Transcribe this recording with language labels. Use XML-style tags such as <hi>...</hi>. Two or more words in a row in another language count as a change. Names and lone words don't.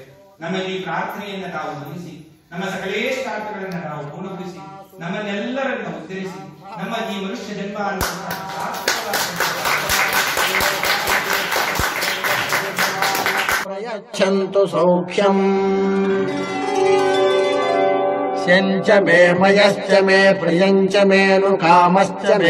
<kn>ನಮ್ಮಲ್ಲಿ ಈ ಪ್ರಾರ್ಥನೆಯನ್ನು ತಾವು ಮನ್ನಿಸಿ ನಮ್ಮ ಸಕಲೇಷ್ಟಾರ್ಥಗಳನ್ನು ನಾವು ಪೂರ್ಣಗೊಳಿಸಿ ನಮ್ಮನ್ನೆಲ್ಲರನ್ನು ಉದ್ಧರಿಸಿ ನಮ್ಮ ಈ ಮನುಷ್ಯ ಜನ್ಮ</kn> <sa>प्रयच्छन्तु सौख्यम् शञ्च मे मयश्च मे प्रियञ्च मे नुकामश्च मे</sa>